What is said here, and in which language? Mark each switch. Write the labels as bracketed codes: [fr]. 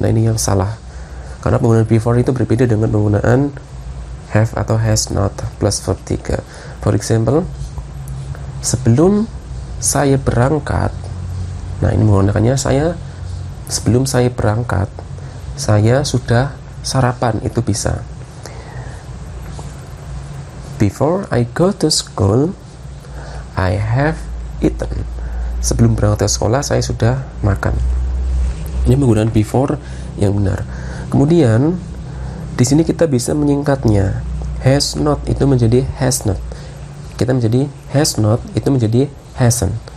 [id] Nah ini yang salah, karena penggunaan before itu berbeda dengan penggunaan have atau has not plus verb 3. [en] For example, [id] sebelum saya berangkat, nah ini menggunakannya sebelum saya berangkat, saya sudah sarapan, itu bisa. [en] Before I go to school, I have eaten. [id] Sebelum berangkat ke sekolah, saya sudah makan. Ini penggunaan before yang benar. Kemudian di sini kita bisa menyingkatnya. Has not itu menjadi has not. Kita menjadi has not itu menjadi hasn't.